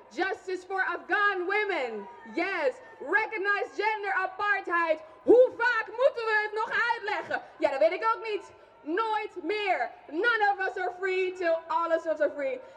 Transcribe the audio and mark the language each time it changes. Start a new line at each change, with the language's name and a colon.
English: Justice for Afghan women. Yes. Recognize gender apartheid.
Dutch: Hoe vaak moeten we het nog uitleggen? Ja, dat weet ik ook niet. Nooit meer.
English: None of us are free till all of us are free.